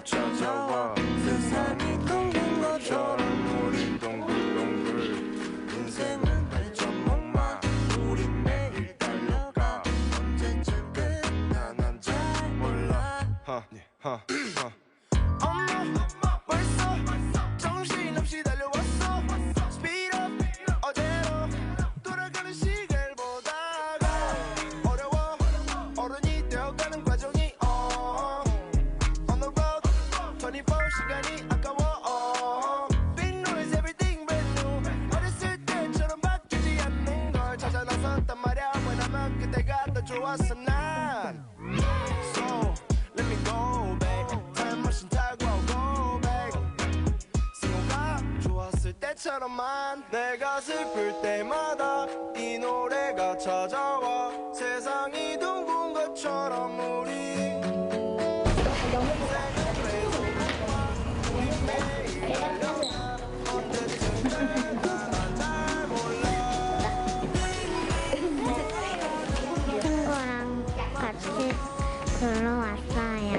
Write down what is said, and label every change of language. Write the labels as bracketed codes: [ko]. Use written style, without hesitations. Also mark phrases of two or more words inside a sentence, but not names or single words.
[ko] 찾아와 세상이 둥근 것처럼 우린 동글동글 인생은 발전목마 우린 매일 달려가 언제쯤 끝나난 잘 몰라 엄마 벌써 정신없이 달려왔어 [en] Speed up [ko] 어제로 돌아가는 시계를 보다가 어려워 어른이 되어가는 과정이 On [en] the road [ko] 24 시간이 아까워 [en] Big noise everything brand new [ko] 어렸을 때처럼 바뀌지 않는 걸 찾아 나섰단 말야 왜냐면 그때가 더 좋았어 난 [en] So let me go back Time machine [ko] 타고 [en] go back [ko] 승호가 좋았을 때처럼만 내가 슬플 때마다 이 노래가 찾아와 세상이 둥근 것처럼 우리 친구랑 같이 놀러 왔어요.